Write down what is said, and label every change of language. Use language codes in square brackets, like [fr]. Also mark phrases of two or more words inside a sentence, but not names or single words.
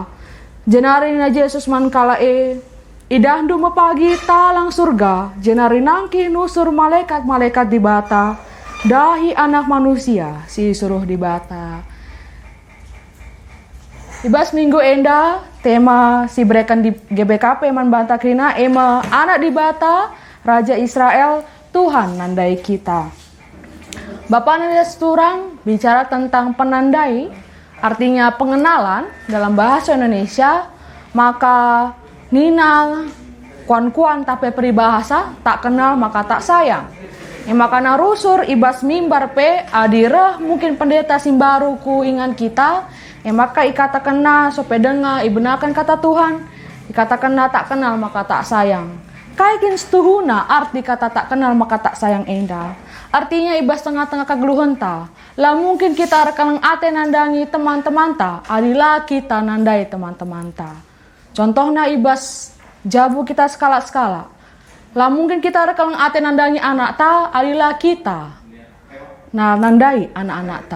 [btx] Jenari na Yesus man kalae, idah numo pagi talang surga, jenari nangki nusur malaikat-malaikat di bata, dahi anak manusia si suruh di bata. Ibas minggu enda, tema si berekan di GBKP man banta krina, ema anak di bata, Raja Israel, Tuhan nandai kita. [id] Bapak Nanda Seturang bicara tentang penandai, artinya pengenalan dalam bahasa Indonesia, [btx] maka nina kuan-kuan tapi peribahasa, [id] tak kenal maka tak sayang. [btx] Maka narusur ibas mimbar pe adirah mungkin pendeta simbaru ku ingan kita, maka ikatakan na sope denga ibenakan kata Tuhan, ikatakan na [id] tak kenal maka tak sayang. [btx] Kaikin setuhuna arti kata [id] tak kenal maka tak sayang [btx] enda. Artinya ibas tengah-tengah kegeluhan ta. Lah mungkin kita rekalang ate nandangi teman-teman ta, adila kita nandai teman-teman ta. Contohnya ibas jabu kita skala-skala. Lah mungkin kita rekalang ate nandangi anak ta, adila kita nandai anak-anak ta.